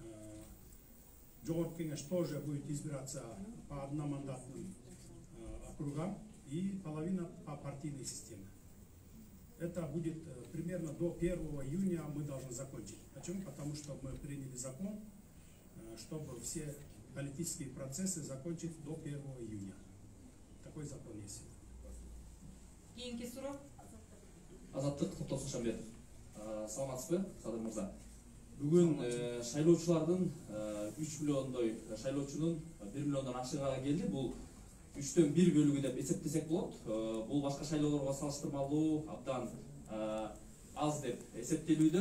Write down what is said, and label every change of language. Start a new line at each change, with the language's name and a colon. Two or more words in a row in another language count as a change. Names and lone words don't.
Russian: Жогорку Кеңеш тоже будет избираться по одномандатным округам и половина по партийной системе. Это будет примерно до 1 июня мы должны закончить. Почему? Потому что мы приняли закон, чтобы все политические процессы закончить до 1 июня. Такой закон есть.
Kyrgyz: Кейинки суроо. Азаттык Токтосун Шамбетов. Саламатсызбы, Садыр мырза? Бүгүн шайлоочулардын 3 миллиондой шайлоочунун 1 миллиондон ашыгы келди. Бул 3төн 1 бөлүгү деп эсептесек болот. Бул башка шайлоолорго салыштырмалуу абдан аз деп эсептелүүдө.